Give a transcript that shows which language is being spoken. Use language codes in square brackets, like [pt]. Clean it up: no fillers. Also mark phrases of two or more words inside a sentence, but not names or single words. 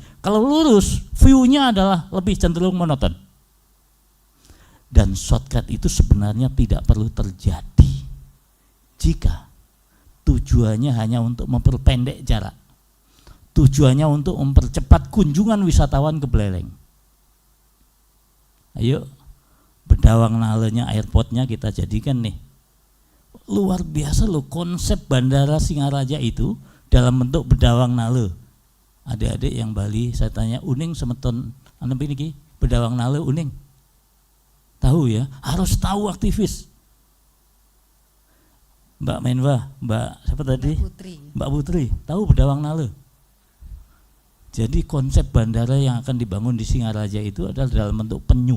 [id] Kalau lurus, view-nya adalah lebih cenderung monoton. Dan shortcut itu sebenarnya tidak perlu terjadi jika tujuannya hanya untuk memperpendek jarak, tujuannya untuk mempercepat kunjungan wisatawan ke Beleleng. Ayo, Bedawang Nalenya, airportnya kita jadikan nih. Luar biasa loh konsep Bandara Singaraja itu dalam bentuk Bedawang Nale. Adik-adik yang Bali, saya tanya, [ban] uning semeton anu ini Bedawang Nale uning. [id] Tahu ya, harus tahu aktivis. Mbak Menwa, Mbak siapa tadi? Mbak Putri, tahu Bedawang Nale. Jadi konsep bandara yang akan dibangun di Singaraja itu adalah dalam bentuk penyu.